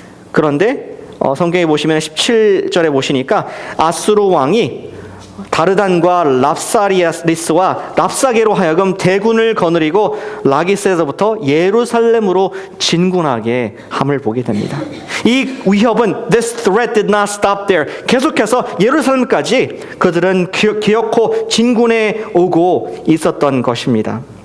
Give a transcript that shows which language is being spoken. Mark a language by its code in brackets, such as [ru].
[ko] 그런데 성경에 보시면 17절에 보시니까 아수르 왕이 다르단과 랍사리스와 랍사게로 하여금 대군을 거느리고 라기스에서부터 예루살렘으로 진군하게 함을 보게 됩니다. 이 위협은 [en] this threat did not stop there. [ko] 계속해서 예루살렘까지 그들은 기어코 진군해 오고 있었던 것입니다.